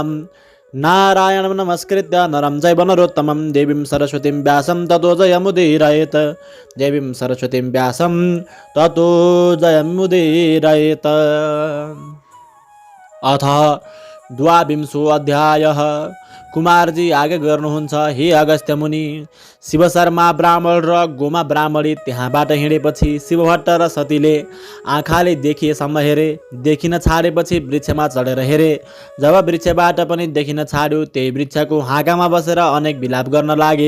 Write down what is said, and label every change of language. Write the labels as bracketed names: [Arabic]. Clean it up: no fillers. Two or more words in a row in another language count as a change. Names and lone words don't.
[Sanskrit] नारायणं नमस्कृत्य नरं चैव नरोत्तमं देवीं सरस्वतीं व्यासं ततो जयमुदीरयेत्। देवीं सरस्वतीं व्यासं ततो जयमुदीरयेत्। अथ द्वाविंशो अध्यायः। [Nepali] कुमारजी आगे गर्नुहुन्छ। हे अगस्त्य मुनि, शिवशर्मा ब्राह्मण र गोमा ब्राह्मणी त्यहाँबाट हिँडेपछि शिवभट्ट र सतीले आँखाले देखिएसम्म हेरे। देखिन छाडेपछि वृक्षमा चढेर हेरे। जब वृक्षबाट पनि देखिन छाड्यो त्यही वृक्षको हाँगामा बसेर अनेक विलाप गर्न लागे।